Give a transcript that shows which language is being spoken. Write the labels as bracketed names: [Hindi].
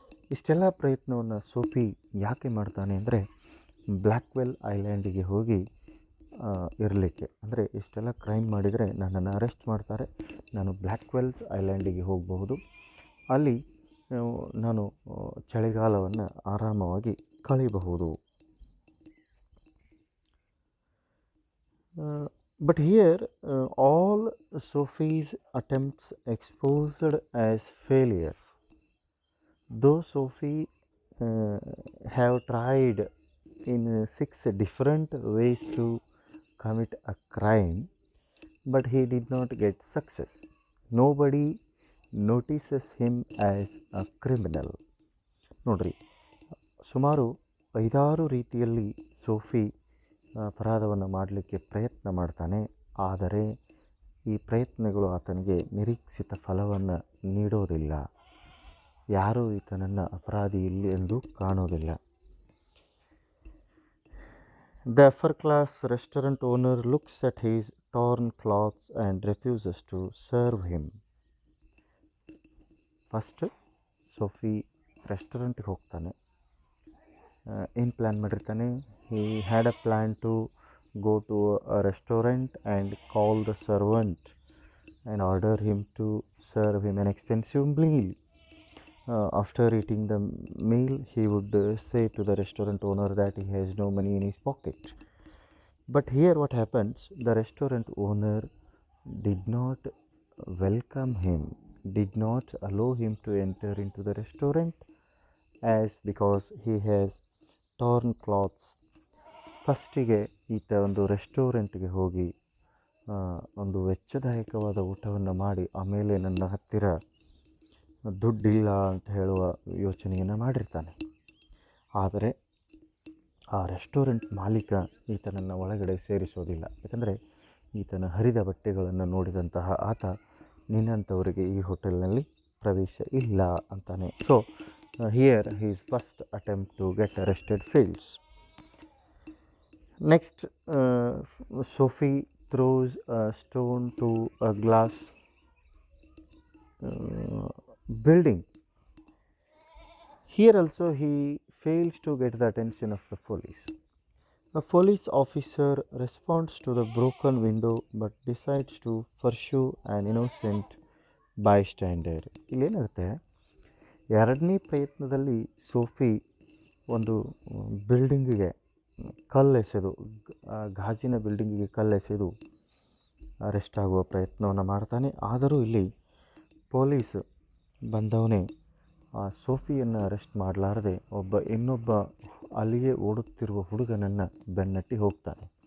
[Kannada] ಇಷ್ಟೆಲ್ಲ ಪ್ರಯತ್ನವನ್ನು ಸೋಫಿ ಯಾಕೆ ಮಾಡ್ತಾನೆ ಅಂದರೆ ಬ್ಲ್ಯಾಕ್ವೆಲ್ ಐಲ್ಯಾಂಡಿಗೆ ಹೋಗಿ ಇರಲಿಕ್ಕೆ. ಅಂದರೆ ಇಷ್ಟೆಲ್ಲ ಕ್ರೈಮ್ ಮಾಡಿದರೆ ನನ್ನನ್ನು ಅರೆಸ್ಟ್ ಮಾಡ್ತಾರೆ, ನಾನು ಬ್ಲ್ಯಾಕ್ವೆಲ್ಸ್ ಐಲ್ಯಾಂಡಿಗೆ ಹೋಗಬಹುದು, ಅಲ್ಲಿ ನಾನು ಚಳಿಗಾಲವನ್ನು ಆರಾಮವಾಗಿ ಕಳೆಯಬಹುದು. [English] But here all Sophie's attempts exposed as failures. Though Sophie have tried in 6 different ways to commit a crime, but he did not get success. Nobody notices him as a criminal. [Kannada] ನೋಡ್ರಿ, ಸುಮಾರು 5-6 ರೀತಿಯಲ್ಲಿ Sophie ಅಪರಾಧವನ್ನು ಮಾಡಲಿಕ್ಕೆ ಪ್ರಯತ್ನ ಮಾಡ್ತಾನೆ. ಆದರೆ ಈ ಪ್ರಯತ್ನಗಳು ಆತನಿಗೆ ನಿರೀಕ್ಷಿತ ಫಲವನ್ನು ನೀಡೋದಿಲ್ಲ. ಯಾರೂ ಈತನನ್ನು ಅಪರಾಧಿ ಇಲ್ಲಿ ಎಂದು ಕಾಣೋದಿಲ್ಲ. [English] The upper class restaurant owner looks at his torn clothes and refuses to serve him. [Kannada] First Sophie ರೆಸ್ಟೋರೆಂಟ್ಗೆ ಹೋಗ್ತಾನೆ. ಏನು ಪ್ಲ್ಯಾನ್ ಮಾಡಿರ್ತಾನೆ? [English] he had a plan to go to a restaurant and call the servant and order him to serve him an expensive meal. After eating the meal, he would say to the restaurant owner that he has no money in his pocket. But here what happens, the restaurant owner did not welcome him, did not allow him to enter into the restaurant, as because he has torn clothes. [Kannada] ಫಸ್ಟಿಗೆ ಈತ ಒಂದು ರೆಸ್ಟೋರೆಂಟ್ಗೆ ಹೋಗಿ ಒಂದು ವೆಚ್ಚದಾಯಕವಾದ ಊಟವನ್ನು ಮಾಡಿ ಆಮೇಲೆ ನನ್ನ ಹತ್ತಿರ ದುಡ್ಡಿಲ್ಲ ಅಂತ ಹೇಳುವ ಯೋಚನೆಯನ್ನು ಮಾಡಿರ್ತಾನೆ. ಆದರೆ ಆ ರೆಸ್ಟೋರೆಂಟ್ ಮಾಲೀಕ ಈತನನ್ನು ಒಳಗಡೆ ಸೇರಿಸೋದಿಲ್ಲ. ಯಾಕಂದರೆ ಈತನ ಹರಿದ ಬಟ್ಟೆಗಳನ್ನು ನೋಡಿದಂತಹ ಆತ, ನಿನ್ನಂಥವರಿಗೆ ಈ ಹೋಟೆಲ್ನಲ್ಲಿ ಪ್ರವೇಶ ಇಲ್ಲ ಅಂತಾನೆ. So here he's first attempt to get arrested fails. [English] Next, Sophie throws a stone to a glass building. Here also he fails to get the attention of the police. A police officer responds to the broken window but decides to pursue an innocent bystander. [Kannada] ಇಲ್ಲೇನಾಗುತ್ತೆ, ಎರಡನೇ ಪ್ರಯತ್ನದಲ್ಲಿ Sophie ಒಂದು ಬಿಲ್ಡಿಂಗಿಗೆ ಕಲ್ಲೆಸೆದು, ಗಾಜಿನ ಬಿಲ್ಡಿಂಗಿಗೆ ಕಲ್ಲೆಸೆದು arrest ಆಗುವ ಪ್ರಯತ್ನವನ್ನು ಮಾಡ್ತಾನೆ. ಆದರೂ ಇಲ್ಲಿ police ಬಂದವನೇ ಆ ಸೋಫಿಯನ್ನು ಅರೆಸ್ಟ್ ಮಾಡಲಾರದೆ ಇನ್ನೊಬ್ಬ ಅಲ್ಲಿಯೇ ಓಡುತ್ತಿರುವ ಹುಡುಗನನ್ನು ಬೆನ್ನಟ್ಟಿ ಹೋಗ್ತಾನೆ.